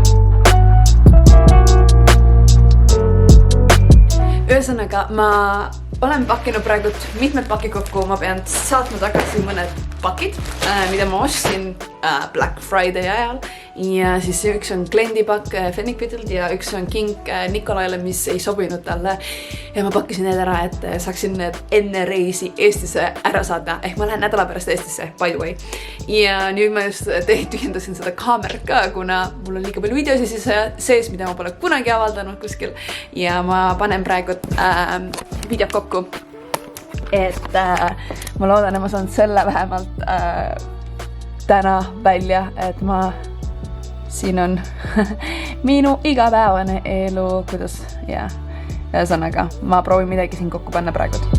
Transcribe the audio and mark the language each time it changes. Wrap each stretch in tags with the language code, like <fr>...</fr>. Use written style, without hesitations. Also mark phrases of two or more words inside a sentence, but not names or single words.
<et>Ühesõnaga, ma olen pakkinud praegu mitmed pakid kokku, ma pean saatma tagasi mõned pakid, mida ma ostsin Black Friday ajal ja siis üks on kliendipakk Fennikvitilt ja üks on kink Nikolaile, mis ei sobinud talle ja ma pakkisin need ära, et saaksin need enne reisi Eestisse ära saada, ehk ma lähen nädala pärast Eestisse,</et> <en>by the way.</en> <et>Ja nüüd ma just tühjendasin seda kaamerat ka, kuna mul on liiga palju videosi sees, mida ma pole kunagi avaldanud kuskil ja ma panen praegu videot kokku, et ma loodan, et ma saan selle vähemalt täna välja, et siin on minu igapäevane elu, kuidas, ühesõnaga, ma proovin midagi siin kokku panna praegu.</et>